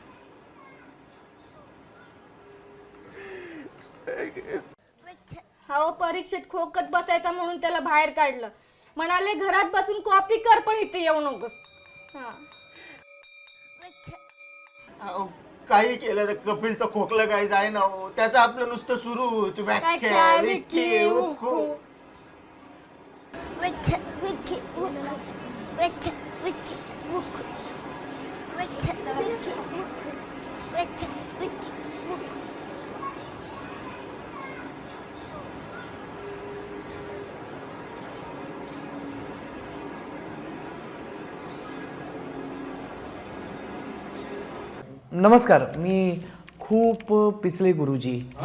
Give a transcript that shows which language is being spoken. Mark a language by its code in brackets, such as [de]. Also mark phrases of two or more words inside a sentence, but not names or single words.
[mr] हो, परीक्षेत खोकत बसायचा म्हणून त्याला बाहेर काढलं. म्हणाले घरात बसून कॉपी कर पण इथे येऊ नकोस. अहो, काही केलं तर कपिलचा खोकला काही जाय ना हो. त्याचं आपलं नुसतं सुरू होतं व्याख्या विख्या उख्खू. विख्या विख्या उख्खू. विख्या विख्या उख्खू. विख्या विख्या उख्खू. विख्या विख्या उख्खू. नमस्कार, मी खूप पिचले गुरुजी.